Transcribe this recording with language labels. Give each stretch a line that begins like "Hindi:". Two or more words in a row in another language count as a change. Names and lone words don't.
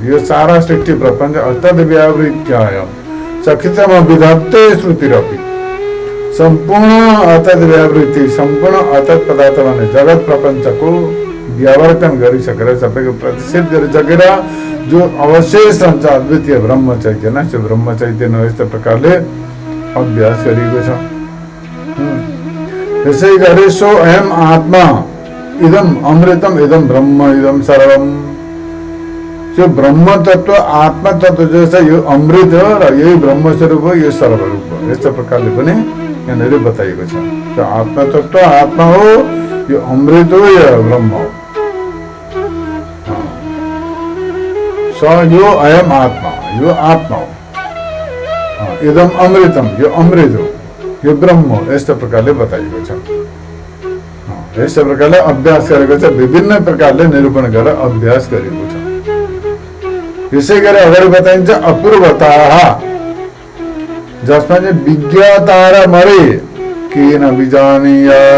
Nepali: यो सारा सृष्टि प्रपञ्च अत्यधिक
Sanskrit: व्यावृत्याय सखितम विधत्ते श्रुतिरपि,
Nepali: सम्पूर्ण अत्यधिक व्यावृत्ति सम्पूर्ण अत्यधिक पदार्थ भने जगत प्रपञ्चको व्यावर्तन गरिसकेर सबैको प्रतिषेध गरिसकेर जो अवशेष रहन्छ अद्वितीय ब्रह्म चैतन्य, त्यो ब्रह्म चैतन्य यस्तो प्रकारले अभ्यास गरिएको छ।
Sanskrit: यसै गरी सो अयम आत्मा इदम अमृतम इदम ब्रह्म इदम सर्वम,
Nepali: त्यो ब्रह्म तत्त्व आत्मा तत्त्व जो छ यो अमृत हो र यही ब्रह्म स्वरूप हो, यो सर्वरूप हो। यस्तो प्रकारले पनि यहाँनिर बताइएको छ। त्यो आत्मा तत्त्व आत्मा हो, यो अमृत हो, यो ब्रह्म हो। यो
Sanskrit: अयम आत्मा,
Nepali: यो आत्मा हो,
Sanskrit: इदम अमृतम
Nepali: यो अमृत हो, यो ब्रह्म हो। यस्तो प्रकारले बताइएको छ। यस्तो प्रकारले अभ्यास गरेको छ, विभिन्न प्रकारले निरूपण गरेर अभ्यास गरेको छ। यसै गरी अगाडि बताइन्छ अपूर्वता, जसमा चाहिँ विज्ञता र मरे किन बिजानीय।